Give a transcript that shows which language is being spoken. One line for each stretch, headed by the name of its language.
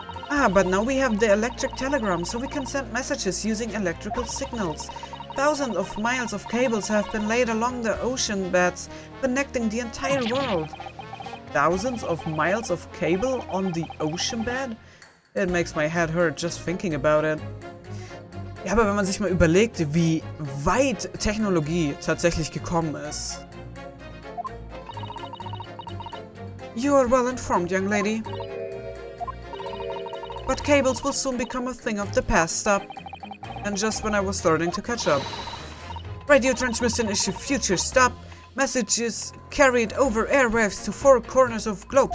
English: Ah, but now we have the electric telegram, so we can send messages using electrical signals. Thousands of miles of cables have been laid along the ocean beds, connecting the entire world. Thousands of miles of cable on the ocean bed? It makes my head hurt just thinking about it.
German: Ja, aber wenn man sich mal überlegt, wie weit Technologie tatsächlich gekommen ist.
English: You are well informed, young lady. But cables will soon become a thing of the past. Stop. And just when I was starting to catch up. Radio transmission issue future. Stop. Messages carried over airwaves to four corners of globe.